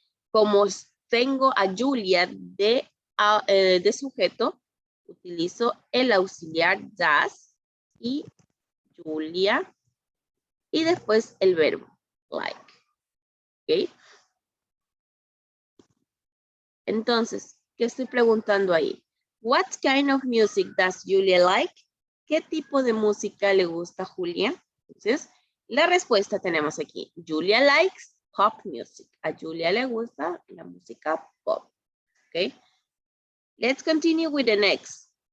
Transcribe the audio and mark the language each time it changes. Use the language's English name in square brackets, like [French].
[Spanish] Como tengo a Julia de sujeto, utilizo el auxiliar das y Julia y después el verbo like. ¿Ok? Entonces, ¿qué estoy preguntando ahí? [English] What kind of music does Julia like? [Spanish] ¿Qué tipo de música le gusta a Julia? Entonces, la respuesta tenemos aquí. [English] Julia likes pop music. [Spanish] A Julia le gusta la música pop. ¿Ok? [English] Let's continue with the next.